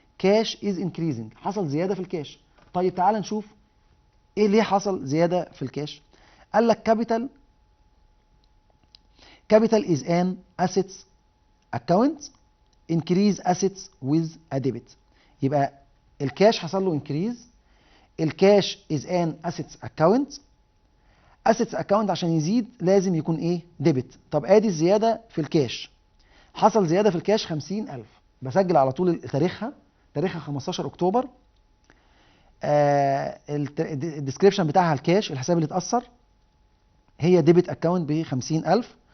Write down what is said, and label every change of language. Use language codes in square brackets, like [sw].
[en] cash is increasing, [ar] حصل زياده في الكاش. طيب تعال نشوف ايه ليه حصل زياده في الكاش. قال لك [en] capital is an assets account increase assets with a debit. [ar] يبقى الكاش حصل له increase. [en] الكاش is an assets account. [ar] assets account عشان يزيد لازم يكون ايه؟ ديبت. طب ادي الزياده في الكاش. حصل زياده في الكاش 50,000. بسجل على طول تاريخها 15 اكتوبر. الديسكريبشن بتاعها الكاش، الحساب اللي اتأثر هي ديبت اكونت ب 50,000.